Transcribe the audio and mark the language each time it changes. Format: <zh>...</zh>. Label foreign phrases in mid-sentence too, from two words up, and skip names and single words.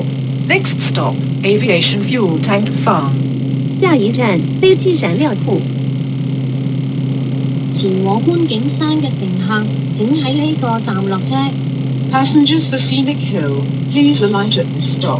<en>Next stop, Aviation Fuel Tank Farm.</en> <yue>下一站飛機燃料庫。前往觀景山嘅乘客，請喺呢個站落車。</yue> <en>Passengers for Scenic Hill, please alight at this stop.</en>